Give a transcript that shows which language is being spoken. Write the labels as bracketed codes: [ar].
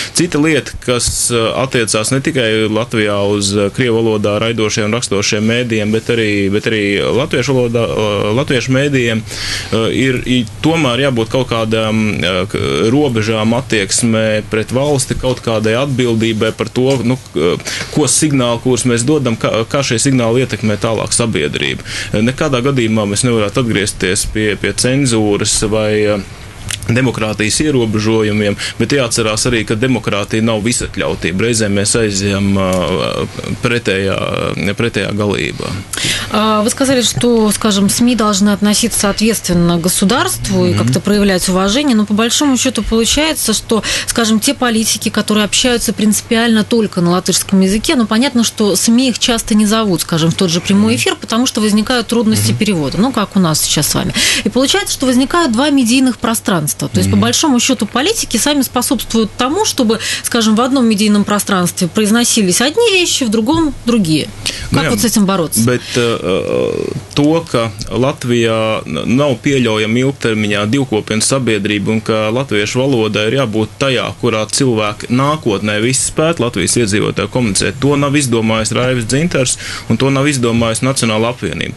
[lv] Cita lieta, kas attiecās ne tikai Latvijā uz krievu valodā raidošiem un rakstošiem mēdījiem, bet arī latviešu mēdījiem, ir tomēr jābūt kaut kādām robežām attieksmē pret valsti, kaut kādai atbildībai par to, ko signāli, kurus mēs dodam, kā šie signāli ietekmē tālāk sabiedrību. Nekādā gadījumā mēs nevarētu atgriezties pie cenzūras vai demokrātijas ierobežojumiem, bet jāatcerās arī, ka demokrātija nav visatļautība. Reizēm mēs aizjām pretējā galībā. [ru] Вы сказали, что, скажем, СМИ должны относиться ответственно к государству и как-то проявлять уважение, но по большому счету получается, что, скажем, те политики, которые общаются принципиально только на латышском языке, понятно, что СМИ их часто не зовут, скажем, в тот же прямой эфир, потому что возникают трудности перевода, как у нас сейчас с вами. И получается, что возникают два медийных пространства. То есть, по большому счету, политики сами способствуют тому, чтобы, скажем, в одном медийном пространстве произносились одни вещи, в другом – другие. Как вот с этим бороться? [lv] Bet to, ka Latvijā nav pieļaujama ilgtermiņā divkopienas sabiedrība un ka latviešu valoda ir jābūt tajā, kurā cilvēki nākotnē visi spētu Latvijas iedzīvotāji komunicēt. To nav izdomājis Raivis Dzintars un to nav izdomājis Nacionāla apvienība.